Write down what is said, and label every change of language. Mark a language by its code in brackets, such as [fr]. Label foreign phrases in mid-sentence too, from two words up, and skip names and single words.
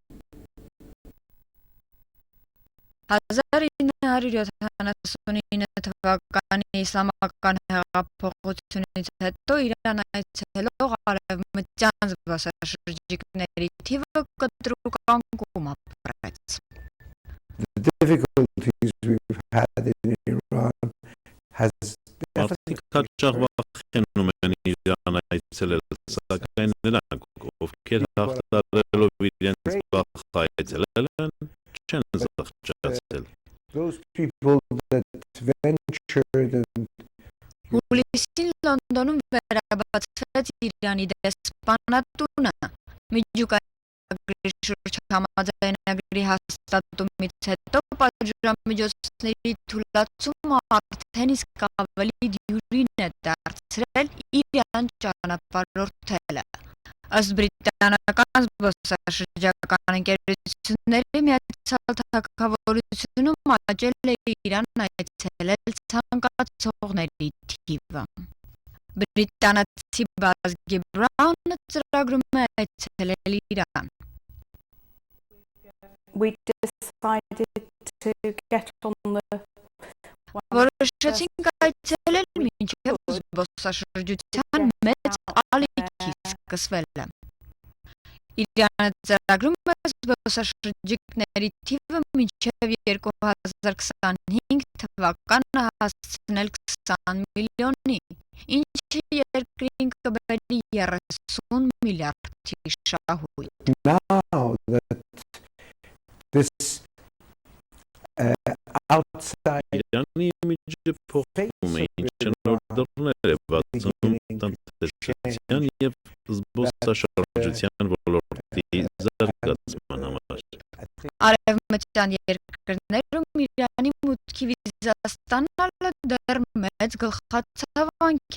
[hy] 1979 թվականի իսլամական հեղափոխությունից հետո Իրան այցելող արևմտյան զբոսաշրջիկների թիվը կտրուկ անկում ապրեց։ [en] The difficulties we've had in Iran has [hy] հաճախ վախենում են Իրան այցելել, սակայն նրանք, ովքեր հաղթարելով իրենց վախը այցելել են, չեն զղջացել։ [en] Those people that ventured and [hy] Հուլիսին Լոնդոնում վերաբացվեց Իրանի դեսպանատունը։ Միջուկագրի շուրջ համաձայնագրի հաստատումից հետո պատժամիջոցների թույլատումը արդեն իսկ ավելի դյուրին է դարձրել Իրան ճանապարհորդելը։ Ըստ բրիտանական զբոսաշրջական ընկերությունների միացյալ թագավորությունում աճել է Իրան այցելել ցանկացողների թիվը։ Բրիտանացի Բազ Գիբրանը ծրագրում է այցելել Իրան։ [en] We decided to get on the [hy] Որոշեցինք այցելել մինչև զբոսաշրջության մեծ ալիքի սկսվելը։ Իրանը ծրագրում է զբոսաշրջիկների թիվը մինչև 2025 թվականը հասցնել 20 միլիոնի, ինչը երկրին կբերի 30 միլիարդի շահույթ։ [en] now that this outside [hy] Իրանի միջը փոխվում է, ինչը նոր դռներ է բացում տնտեսության և զբոսաշրջության ոլորտի զարգացման համար։ Արևմտյան երկրներում Իրանի մուտքի վիզա ստանալը դեռ մեծ գլխացավանք